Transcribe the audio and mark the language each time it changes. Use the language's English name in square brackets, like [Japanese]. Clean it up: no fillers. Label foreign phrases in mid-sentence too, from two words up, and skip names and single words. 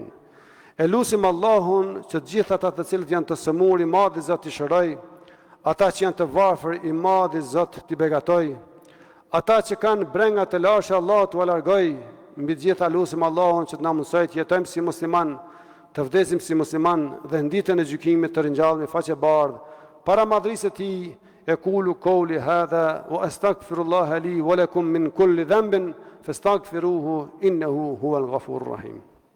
[Albanian] E lutim Allahun që të gjithë ata të cilët janë të sëmur, i Madhi Zot t'i shëroj, ata që janë të varfër, i Madhi Zot t'i begatoj, ata që kanë brenga të lashë, Allah t'u largoj, mbi të gjitha lutim Allahun që të na mësoj të jetojmë si musliman, të vdesim si musliman dhe në ditën e gjykimit të ringjallemi faqe bardhë para madhrisë së Tij. [Arabic] أقول قولي هذا وأستغفر الله لي ولكم من كل ذنب فاستغفروه إنه هو الغفور الرحيم.